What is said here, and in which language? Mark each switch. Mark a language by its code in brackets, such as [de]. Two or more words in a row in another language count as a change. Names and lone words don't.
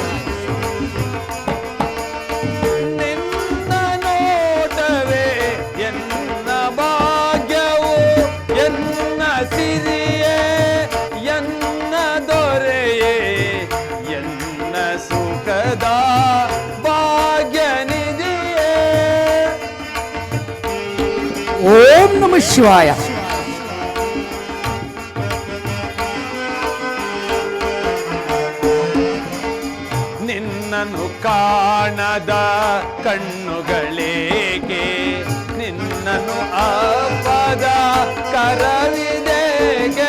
[kn] ನಿನ್ನ ನೋಟವೇ ಎನ್ನ ಭಾಗ್ಯವೋ ಎನ್ನ ಸಿರಿಯೇ ಎನ್ನ ದೊರೆಯೇ ಎನ್ನ ಸುಖದ ಭಾಗ್ಯ ನಿಧಿಯೇ. [sa] ಓಂ ನಮಃ ಶಿವಾಯ. [kn] ನಿನ್ನನ್ನು ಕಾಣದ ಕಣ್ಣುಗಳೇಕೆ ನಿನ್ನನ್ನು ಅಪ್ಪದ ಕರವಿದೇಗೆ.